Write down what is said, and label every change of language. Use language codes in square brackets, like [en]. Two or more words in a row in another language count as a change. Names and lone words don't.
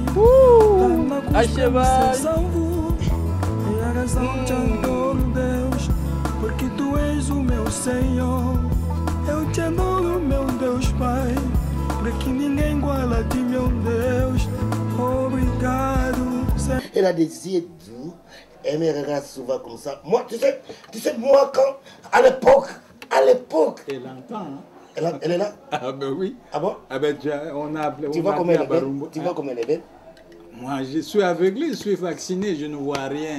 [pt] Na cruz ser salvo, e a razão te adoro, Deus, porque tu és o meu Senhor. Eu te adoro, meu Deus Pai, porque ninguém iguala a ti, meu Deus. Obrigado. [fr] Elle a des yeux doux. Elle me regarde souvent comme ça. Moi, tu sais, moi, quand, à l'époque. Elle entend, hein? Elle est là? Ah ben oui. Ah bon? Ah ben on a appelé. Tu vois comment elle est belle? Tu vois comment elle est belle? Moi, je suis aveuglé, je suis vacciné, je ne vois rien.